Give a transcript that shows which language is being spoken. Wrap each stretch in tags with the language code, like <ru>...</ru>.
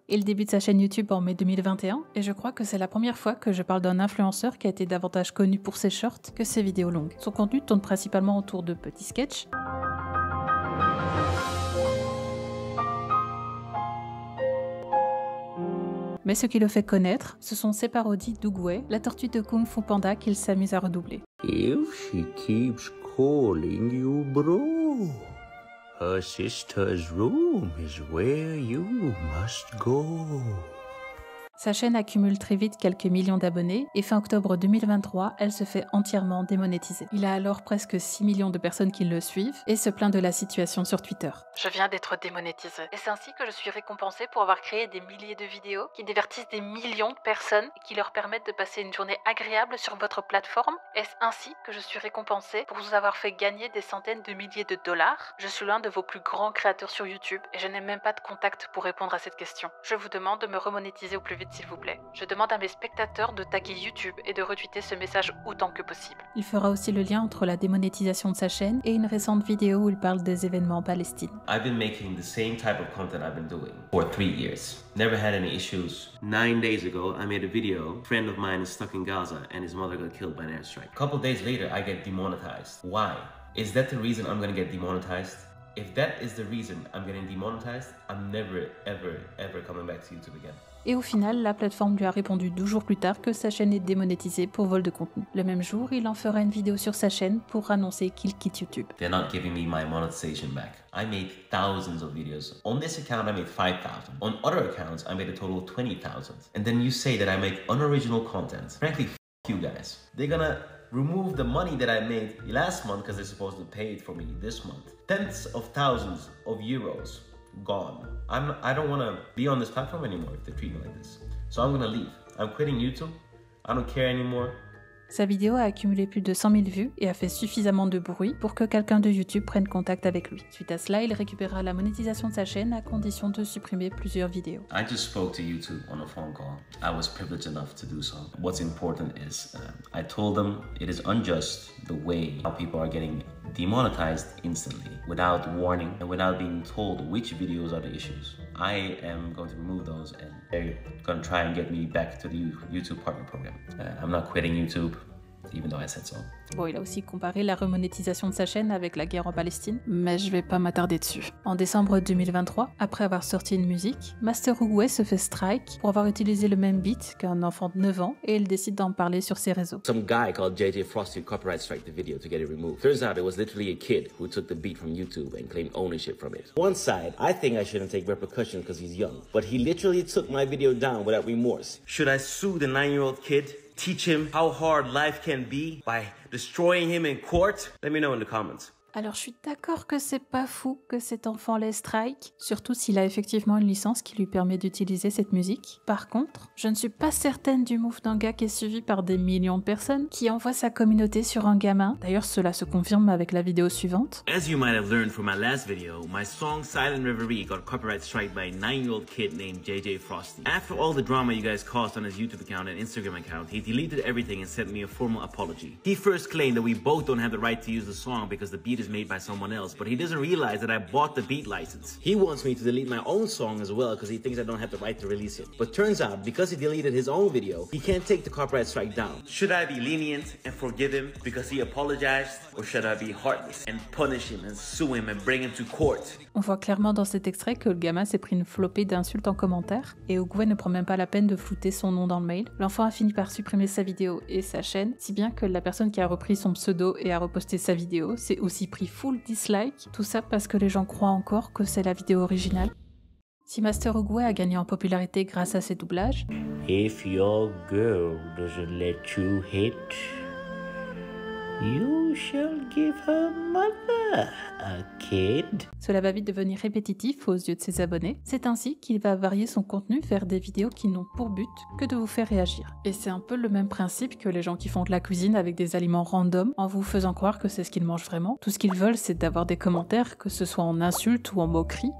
<fr>Il débute sa chaîne YouTube en mai 2021 et je crois que c'est la première fois que je parle d'un influenceur qui a été davantage connu pour ses shorts que ses vidéos longues. Son contenu tourne principalement autour de petits sketchs, mais ce qui le fait connaître, ce sont ses parodies d'Oogway, la tortue de Kung Fu Panda qu'il s'amuse à redoubler.</fr> <en>If she keeps calling you bro, her sister's room is where you must go.</en> <fr>Sa chaîne accumule très vite quelques millions d'abonnés et fin octobre 2023, elle se fait entièrement démonétiser. Il a alors presque 6 millions de personnes qui le suivent et se plaint de la situation sur Twitter. Je viens d'être démonétisé. Et c'est ainsi que je suis récompensé pour avoir créé des milliers de vidéos qui divertissent des millions de personnes et qui leur permettent de passer une journée agréable sur votre plateforme. Est-ce ainsi que je suis récompensé pour vous avoir fait gagner des centaines de milliers de dollars? Je suis l'un de vos plus grands créateurs sur YouTube et je n'ai même pas de contact pour répondre à cette question. Je vous demande de me remonétiser au plus vite s'il vous plaît. Je demande à mes spectateurs de taguer YouTube et de retweeter ce message autant que possible. Il fera aussi le lien entre la démonétisation de sa chaîne et une récente vidéo où il parle des événements en Palestine.</fr> <en>I've been making the same type of content I've been doing for 3 years. Never had any issues. 9 days ago, I made a video. A friend of mine is stuck in Gaza and his mother got killed by an airstrike. A couple days later, I get demonetized. Why? Is that the reason I'm gonna get demonetized? If that is the reason I'm getting demonetized, I'm never, ever coming back to YouTube again.</en> <fr>Et au final, la plateforme lui a répondu 12 jours plus tard que sa chaîne est démonétisée pour vol de contenu. Le même jour, il en fera une vidéo sur sa chaîne pour annoncer qu'il quitte YouTube.</fr> <en>They're not giving me my monetization back. I made thousands of videos. On this account, I made 5,000. On other accounts, I made a total of 20,000. And then you say that I make unoriginal content. Frankly, f you guys. They're gonna remove the money that I made last month because they're supposed to pay it for me this month. Tens of thousands of euros gone. I don't want to be on this platform anymore if they treat me like this. So I'm gonna leave. I'm quitting YouTube. I don't care anymore.</en> <fr>Sa vidéo a accumulé plus de 100 000 vues et a fait suffisamment de bruit pour que quelqu'un de YouTube prenne contact avec lui. Suite à cela, il récupérera la monétisation de sa chaîne à condition de supprimer plusieurs vidéos.</fr> <en>I just spoke to YouTube on a phone call. I was privileged enough to do so. What's important is I told them it is unjust the way how people are getting demonetized instantly without warning and without being told which videos are the issues. I am going to remove those and they're going to try and get me back to the YouTube Partner Program. I'm not quitting YouTube, even though I said so.</en> <fr>Bon, il a aussi comparé la remonétisation de sa chaîne avec la guerre en Palestine, mais je vais pas m'attarder dessus. En décembre 2023, après avoir sorti une musique, Master Oogway se fait strike pour avoir utilisé le même beat qu'un enfant de 9 ans et il décide d'en parler sur ses réseaux.</fr> <en>Some guy called JJ Frosty copyright strike the video to get it removed. Turns out it was literally a kid who took the beat from YouTube and claimed ownership from it. One side, I think I shouldn't take repercussions because he's young, but he literally took my video down without remorse. Should I sue the 9-year-old kid? Teach him how hard life can be by destroying him in court? Let me know in the comments.</en> <fr>Alors je suis d'accord que c'est pas fou que cet enfant les strike, surtout s'il a effectivement une licence qui lui permet d'utiliser cette musique. Par contre, je ne suis pas certaine du move d'un gars qui est suivi par des millions de personnes, qui envoie sa communauté sur un gamin. D'ailleurs cela se confirme avec la vidéo suivante.</fr> <en>As you might have learned from my last video, my song Silent Reverie got copyright strike by a 9-year-old kid named JJ Frosty. After all the drama you guys caused on his YouTube account and Instagram account, he deleted everything and sent me a formal apology. He first claimed that we both don't have the right to use the song because the beat is is made by someone else, but he doesn't realize that I bought the beat license. He wants me to delete my own song as well because he thinks I don't have the right to release it. But turns out, because he deleted his own video, he can't take the copyright strike down. Should I be lenient and forgive him because he apologized, or should I be heartless and punish him and sue him and bring him to court?</en> <fr>On voit clairement dans cet extrait que le gamin s'est pris une flopée d'insultes en commentaire et Oogway ne prend même pas la peine de flouter son nom dans le mail. L'enfant a fini par supprimer sa vidéo et sa chaîne, si bien que la personne qui a repris son pseudo et a reposté sa vidéo s'est aussi pris full dislike, tout ça parce que les gens croient encore que c'est la vidéo originale. Si Master Oogway a gagné en popularité grâce à ses doublages,</fr> <en>If your girl doesn't let you hit, you shall give her mother a kid.</en> <fr>Cela va vite devenir répétitif aux yeux de ses abonnés. C'est ainsi qu'il va varier son contenu vers des vidéos qui n'ont pour but que de vous faire réagir. Et c'est un peu le même principe que les gens qui font de la cuisine avec des aliments random en vous faisant croire que c'est ce qu'ils mangent vraiment. Tout ce qu'ils veulent, c'est d'avoir des commentaires, que ce soit en insultes ou en moqueries.</fr>